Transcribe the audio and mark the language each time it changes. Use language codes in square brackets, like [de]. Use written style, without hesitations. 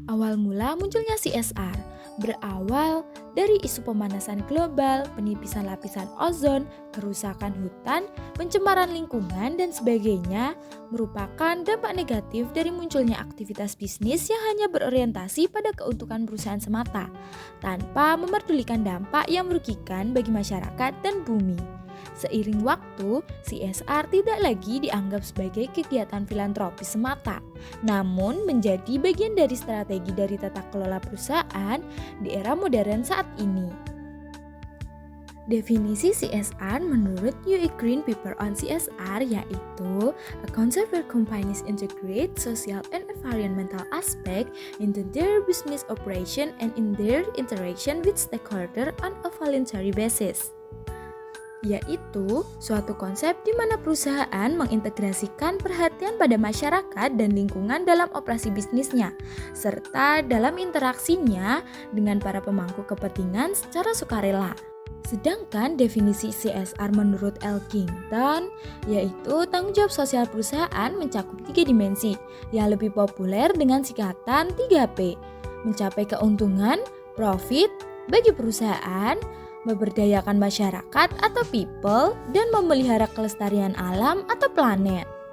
[id] Awal mula munculnya CSR berawal dari isu pemanasan global, penipisan lapisan ozon, kerusakan hutan, pencemaran lingkungan, dan sebagainya merupakan dampak negatif dari munculnya aktivitas bisnis yang hanya berorientasi pada keuntungan perusahaan semata, tanpa memerdulikan dampak yang merugikan bagi masyarakat dan bumi. Seiring waktu, CSR tidak lagi dianggap sebagai kegiatan filantropis semata, namun menjadi bagian dari strategi dari tata kelola perusahaan di era modern saat ini. Definisi CSR menurut [en] UE Green Paper on CSR [id] yaitu [en] a concept where companies integrate social and environmental aspect into their business operation and in their interaction with stakeholders on a voluntary basis. [id] Yaitu suatu konsep di mana perusahaan mengintegrasikan perhatian pada masyarakat dan lingkungan dalam operasi bisnisnya, serta dalam interaksinya dengan para pemangku kepentingan secara sukarela. Sedangkan definisi CSR menurut Elkington yaitu tanggung jawab sosial perusahaan mencakup 3 dimensi yang lebih populer dengan singkatan 3P, mencapai keuntungan, profit, bagi perusahaan, memberdayakan masyarakat atau people, dan memelihara kelestarian alam atau planet.